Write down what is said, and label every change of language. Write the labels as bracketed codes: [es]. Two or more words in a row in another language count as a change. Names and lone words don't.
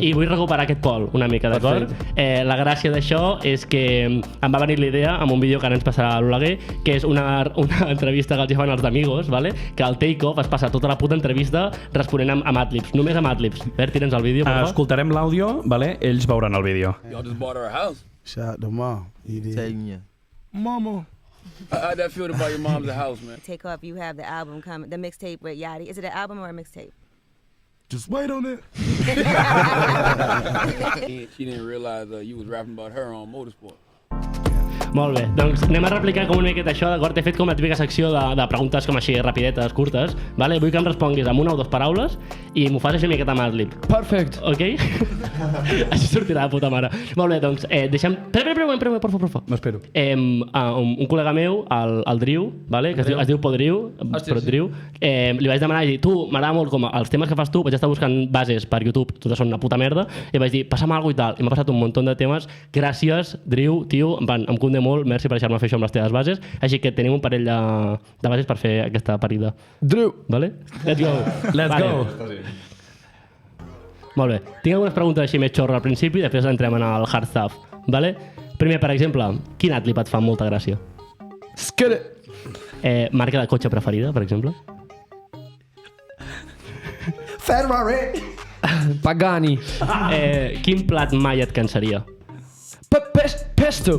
[ca] I vull recuperar aquest Pol una mica, d'acord? La gràcia d'això és que em va venir la idea amb un vídeo que ara ens passarà a l'Oleguer, que és una entrevista que els fan els d'Amigos, vale? Que al Take-Off es passa tota la puta entrevista responent amb adlibs, només amb adlibs. Ver, tira'ns el vídeo, per favor. Escoltarem l'àudio, vale? Ells veuran el vídeo. [en] Y'all just bought her a house. Shout out to mom. You did. Tell you. Mama. How'd that feel to buy your mom's a house, man? Take off, you have the album coming, the mixtape with Yachty. Is it an album or a mixtape? Just wait on it. She didn't realize you was rapping about her on Motorsport. [ca] Molt bé, doncs anem a replicar com una miqueta això, d'acord? He fet com la típica secció de preguntes com així, rapidetes, curtes, vale? Vull que em responguis amb una o dues paraules i m'ho fas així una miqueta amb adlib. Perfect. Ok? Així sortirà de puta mare. Molt bé, doncs, deixem... Espera, [es] por favor. [ca] M'espero. Un col·lega meu, el Driu, vale? Que es diu Podriu, però Driu, li vaig demanar i dir, tu, m'agrada molt com els temes que fas tu, vaig estar buscant bases per YouTube, totes són una puta merda, i vaig dir, passa'm alguna cosa i tal, i m'ha passat un munt de temes, gràcies, Driu, tio, em condé molt, merci per deixar-me fer això amb les teves bases, així que tenim un parell de bases per fer aquesta parida. Drew! Vale? [en] Let's go! Let's go! [ca] Molt bé. Tinc algunes preguntes així més xorra al principi, després entrem en el [en] hard stuff. [ca] Vale? Primer, per exemple, quin adlib et fa molta gràcia? [en] Skid it! [ca] Marca de cotxe preferida, per exemple? Ferrari. Pagani. Quin plat mai et cansaria? Pesto.